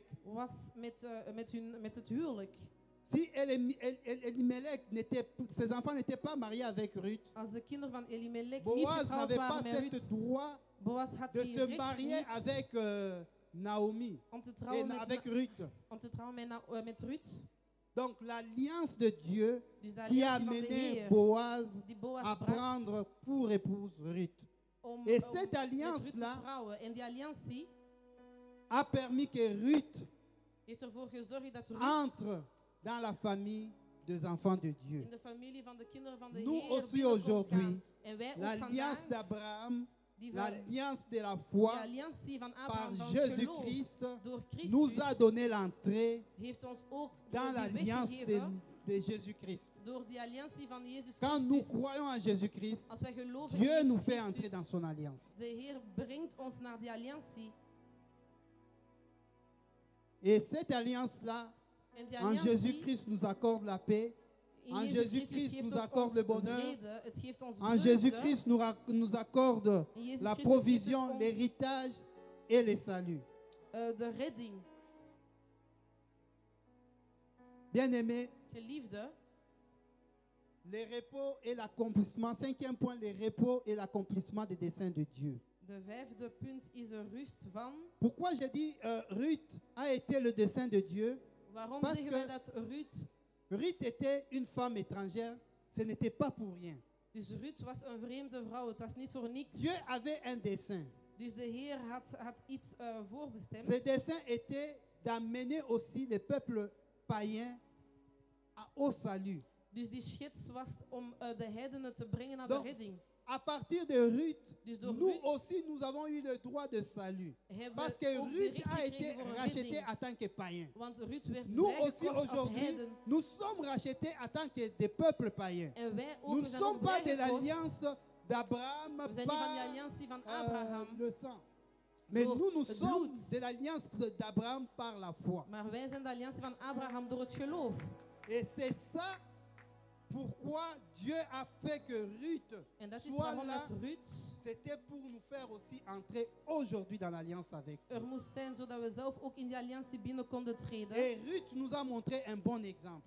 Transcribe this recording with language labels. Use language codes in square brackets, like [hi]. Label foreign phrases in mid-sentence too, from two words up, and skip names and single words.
[nl] was met het huwelijk. [fr] Si Elimelech ses enfants n'étaient pas mariés avec Ruth, [nl] Als de kinderen van Elimelech niet [fr] Boaz [nl] getrouwd [fr] n'avait pas [nl] waren met [fr] ce [nl] Ruth, [fr] droit [nl] Boaz had [fr] de [nl] die [fr] se [nl] recht [fr] marier [nl] niet [fr] avec Naomi [nl] om te [fr] et [nl] trouwen [fr] avec [nl] met, [fr] Ruth. [nl] om te trouwen met Ruth. [fr] Donc l'alliance de Dieu [nl] Dus de [fr] qui a [nl] alliantie van de [fr] amené [nl] Heer [fr] Boaz [nl] die Boaz [fr] à [nl] bracht [fr] prendre pour épouse Ruth [nl] om, [fr] Et [nl] om [fr] cette [nl] met [fr] alliance [nl] Ruth te [fr] là [nl] trouwen. En die alliantie [fr] a permis que Ruth [nl] heeft ervoor gezorgd dat Ruth [fr] entre dans la famille des enfants de Dieu. [nl] In de familie van de kinderen van de [fr] Nous [nl] Heer [fr] aussi [nl] binnenkomt [fr] aujourd'hui, [nl] gaan. En wij ook [fr] l'alliance [nl] vandaag, [fr] d'Abraham, [nl] die [fr] l'alliance de la [nl] die [fr] foi [nl] alliantie van [fr] par [nl] Abraham van het geloof [fr] Jésus-Christ [nl] door Christus [fr] nous a donné l'entrée [nl] heeft ons ook [fr] dans [nl] die weg [fr] l'alliance [nl] gegeven [fr] de Jésus-Christ. [nl] door die alliantie van Jezus [fr] Quand nous [nl] Christus. [fr] croyons en Jésus-Christ, [nl] Als wij geloven [fr] Dieu [nl] in [fr] nous [nl] Jezus [fr] fait entrer [nl] Christus, [fr] dans son alliance. [nl] de Heer brengt ons naar die alliantie. [fr] Et cette alliance-là, [nl] En die [fr] en [nl] alliantie, [fr] Jésus-Christ, nous accorde la paix. [nl] in [fr] en [nl] Jezus [fr] Jésus-Christ [nl] Christus geeft [fr] nous [nl] het [fr] accorde [nl] ons [fr] le bonheur. [nl] vrede, het geeft ons [fr] En [nl] vreugde. [fr] Jésus-Christ nous accorde [nl] In Jezus [fr] la [nl] Christus geeft het [fr] provision, [nl] ons, [fr] l'héritage et le salut. [nl] de redding. [fr] Bien-aimés, [nl] Geliefde, [fr] les repos et l'accomplissement. Cinquième point, les repos et l'accomplissement des desseins de Dieu. [nl] de vijfde punt is de rust van. [fr] Pourquoi j'ai dit Ruth a été le dessein de Dieu? [nl] Waarom [fr] Parce [nl] zeggen [fr] que- [nl] wij dat Ruth? [fr] Ruth était une femme étrangère. Ce n'était pas pour rien. [nl] Dus Ruth was een vreemde vrouw. Het was niet voor niks. [fr] Dieu avait un dessein. [nl] Dus de Heer had iets voorbestemd. [fr] Ce dessein était d'amener aussi les peuples païens au salut. [nl] Dus die schets was om de heidenen te brengen naar [fr] Donc, [nl] de redding. [fr] À partir de Ruth, [nl] Dus door [fr] nous [nl] Ruth [fr] aussi, nous avons eu le droit de salut. [nl] hebben [fr] Parce [nl] we [fr] que [nl] ook die [fr] Ruth [nl] recht [fr] a [nl] gekregen [fr] été [nl] voor een [fr] rachetée [nl] redding. [fr] en tant que païen. [nl] Want Ruth werd [fr] Nous aussi [nl] vrijgekocht als [fr] aujourd'hui, [nl] heiden. [fr] nous sommes rachetés en tant que des peuples païens. [nl] En wij ook [fr] Nous ne [nl] zijn [fr] sommes [nl] ook [fr] pas de [nl] vrijgekocht. [fr] l'alliance d'Abraham [nl] We zijn niet van die [fr] par [nl] alliantie van Abraham. [fr] le sang. Mais [nl] Door [fr] nous, nous [nl] het [fr] sommes [nl] bloed. [fr] de l'alliance d'Abraham par la foi. [nl] Maar wij zijn de alliantie van Abraham door het geloof. [fr] Et c'est ça pourquoi Dieu a fait que Ruth [nl] En dat is [fr] soit [nl] waarom [fr] là. [nl] dat Ruth [fr] C'était pour nous faire aussi entrer aujourd'hui dans l'alliance avec Dieu. [nl] er moest zijn, zodat we zelf ook in die alliantie binnen konden treden. [fr] Et Ruth nous a montré un bon exemple.